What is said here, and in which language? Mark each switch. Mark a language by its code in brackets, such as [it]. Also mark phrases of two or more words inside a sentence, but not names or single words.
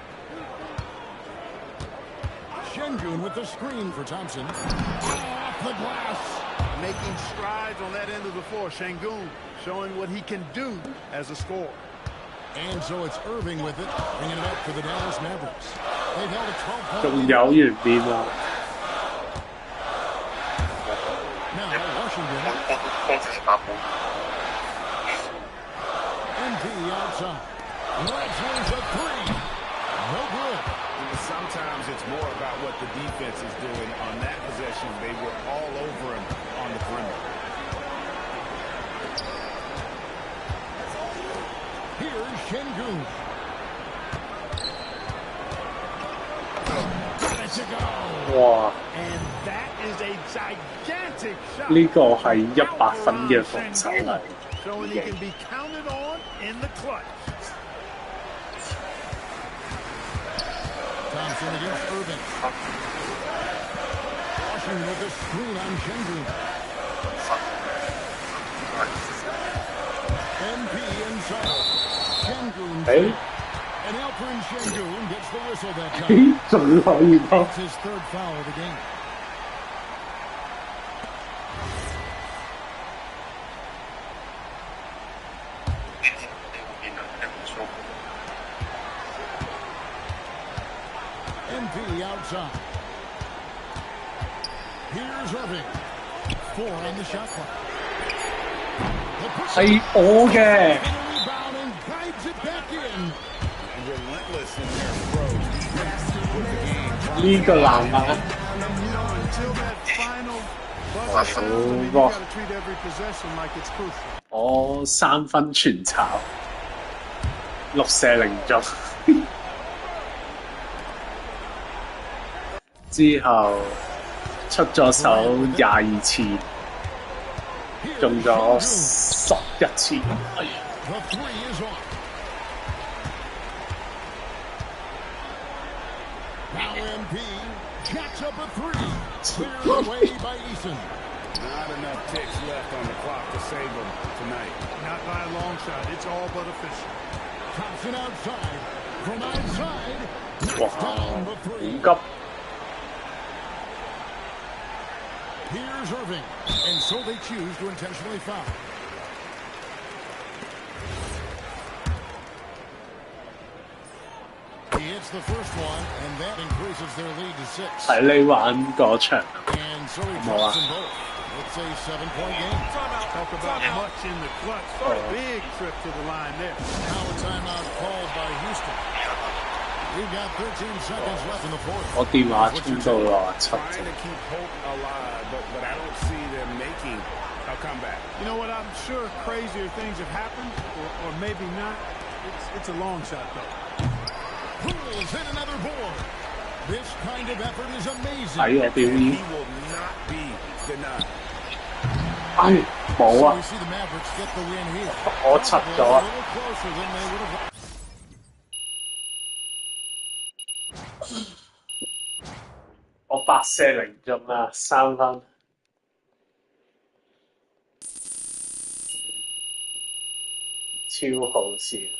[en] Şengün with the screen for Thompson. Off the glass. Making strides on that end of the floor. Şengün showing what he can do as a scorer. And so it's Irving with it, bringing it up for the Dallas Mavericks. They've held a 12-point. [yue] 仲有完變啊！ [en] Now Washington. MP outside. Let's a 3. No good. Sometimes it's more about what the defense is doing. On that possession, they were all over him on the perimeter. Here's Şengün. Got it to go. 哇！ And that is a gigantic shot. [yue] 呢個係100分嘅防守嚟。 [en] Showing he can be counted on in the clutch. Thompson against Irving. Washington with the screen on Şengün. MP inside. Şengün. And Alperen Şengün gets the whistle that time. [yue] 仲可以多。 [en] It's his 3rd foul of the game. MP outside. Here's Irving. 4 on the shot clock. [yue] 係我嘅。 [en] Rebound and guides it back in. Relentless in their approach. [yue] 呢個籃板。 我3分全炒，6射0中。之後出咗手22次，中咗11次。哎呀！ [en] The 3 is on. Now MP jacks up a 3. Cleared away by Eason. Not enough ticks left on the clock to save them tonight. Not by a long shot. It's all but official. Thompson outside. From outside. Knocks down the 3. [yue] 好急。 [en] Here's Irving. And so they choose to intentionally foul. He hits the first one, and that increases their lead to 6. [yue] 睇你玩嗰場。 [en] And so he drops them both. It's a 7-point game. Talk about much in the clutch. Big trip to the line there. Now a timeout called by Houston. We've got 13 seconds left in the fourth. [yue] 我電話充到67 [en] Trying to keep hope alive, but I don't see them making a comeback. You know what? I'm sure crazier things have happened, or maybe not. It's a long shot, though. Pools hit another board. This kind of effort is amazing. [yue] 睇我表演。 [en] He will not be denied. [yue] 哎，冇 [en] So 啊！ we see the Mavericks get the win here. [yue] 我柒 [en] They're [yue] 咗 [en] a 啊！ little closer than they would have. [yue] 我8射0中啦，3分。超好笑。